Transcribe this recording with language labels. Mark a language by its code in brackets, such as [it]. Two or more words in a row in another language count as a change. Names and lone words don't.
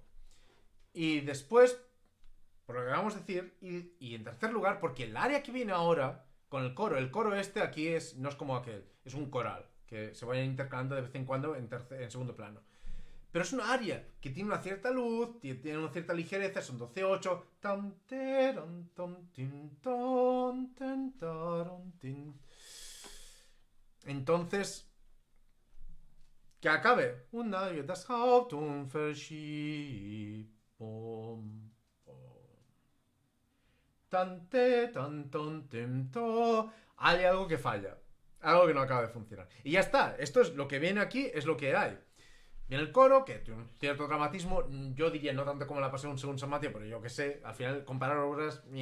[es] Y después, por lo que vamos a decir, y en tercer lugar, porque el área que viene ahora con el coro este aquí no es como aquel, es un coral, que se vayan intercalando de vez en cuando en segundo plano. Pero es una área que tiene una cierta luz, tiene una cierta ligereza, son 12-8. Entonces, que acabe. [de] Das Haupt und verschiebt. [es] Hay algo que falla. Algo que no acaba de funcionar. Y ya está. Esto es lo que viene aquí, es lo que hay. Viene el coro, que tiene un cierto dramatismo. Yo diría no tanto como la pasión según San Mateo, pero yo que sé, al final comparar obras...